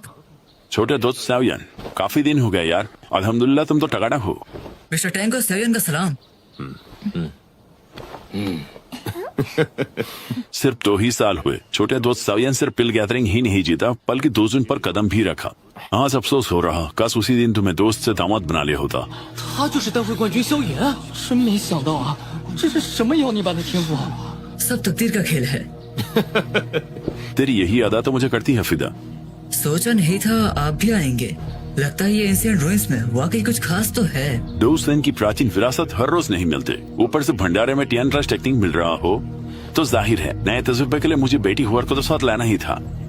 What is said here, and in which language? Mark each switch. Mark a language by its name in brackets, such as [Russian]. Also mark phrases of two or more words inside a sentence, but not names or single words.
[Hindi] छोटे दोस्त सावियन, काफी दिन हो गए यार। अल्हम्दुलिल्लाह तुम तो टकाटक हो। मिस्टर टैंक को सावियन का सलाम। सिर्फ 2 ही साल हुए। छोटे दोस्त सावियन सिर्फ पिल गैदरिंग ही नहीं जीता, बल्कि दोजुन पर कदम भी रखा। आज अफसोस हो रहा, काश उसी दिन तुम्हें दोस्त से दामाद बना लिया होता। [Chinese] 他就是大会冠军萧炎，真没想到啊！这是什么妖孽般的天赋？ [Hindi] सब तकदीर का खेल है। तेरी यही अदा तो मुझे करती है फिदा। सोचा नहीं था आप भी आएंगे। लगता है ये [English] ancient ruins [Hindi] में वाकई कुछ खास तो है। 2 दिन की प्राचीन विरासत हर रोज नहीं मिलते, ऊपर से भंडारे में टियन ट्रस्ट टेक्निक मिल रहा हो तो जाहिर है नए तजुर्बे के लिए मुझे बेटी हुआ को तो साथ लाना ही था।